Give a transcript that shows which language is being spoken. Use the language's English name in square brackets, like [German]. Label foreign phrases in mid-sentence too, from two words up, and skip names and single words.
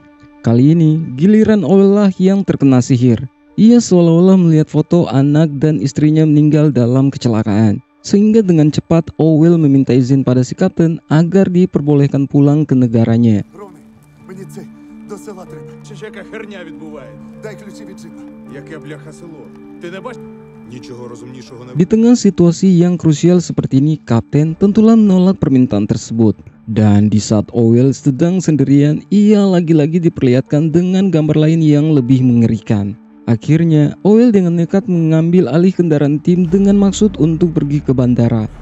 [Indonesian] Kali ini giliran Owel lah yang terkena sihir. Ia seolah-olah melihat foto anak dan istrinya meninggal dalam kecelakaan. Sehingga dengan cepat Owel meminta izin pada si kapten agar diperbolehkan pulang ke negaranya. [Ukrainian] До села треба. Чи ж яка херня відбувається? Дай ключі від джипа. Яке бляха село? Ти не бачиш? Нічого розумнішого не [Indonesian] Di tengah situasi yang krusial seperti ini, Kapten tentulah menolak permintaan tersebut. Dan di saat Owell sedang sendirian, ia lagi-lagi diperlihatkan dengan gambar lain yang lebih mengerikan. Akhirnya, Owell dengan nekat mengambil alih kendaraan tim dengan maksud untuk pergi ke bandara.